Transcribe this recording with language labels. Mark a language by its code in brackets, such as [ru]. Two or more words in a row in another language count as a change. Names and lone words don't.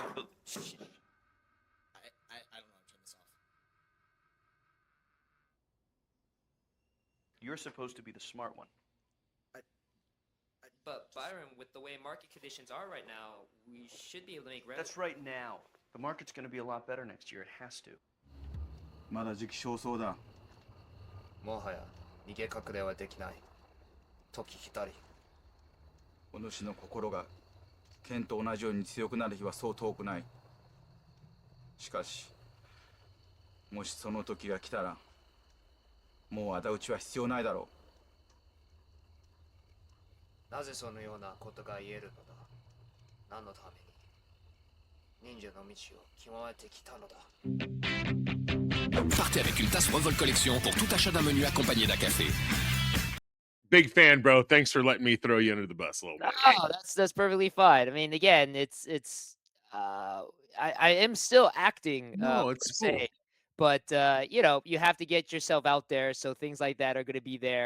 [en] Shh, shh, shh. I don't know. Turn this off. You're supposed to be the smart one. But Byron, with the way market conditions are right now, we should be able to make revenue. That's right now. The market's going to be a lot better next year. It has to. [ja] まだ時期尚早だ。もはや逃げ隠れはできない。時来たり。お主の心が剣と同じように強くなる日はそう遠くない。しかし、もしその時が来たら、もう仇討ちは必要ないだろなぜそのようなことが言えるのだ。何のために忍者の道を極めてきたのだ。 [fr] Partez avec une tasse Revol Collection pour tout achat d'un menu accompagné d'un café. [en] Big fan, bro. Thanks for letting me throw you under the bus a little bit. Oh, that's perfectly fine. I mean, again, uh I am still acting No, per it's cool. se, but you have to get yourself out there, so things like that are going to be there.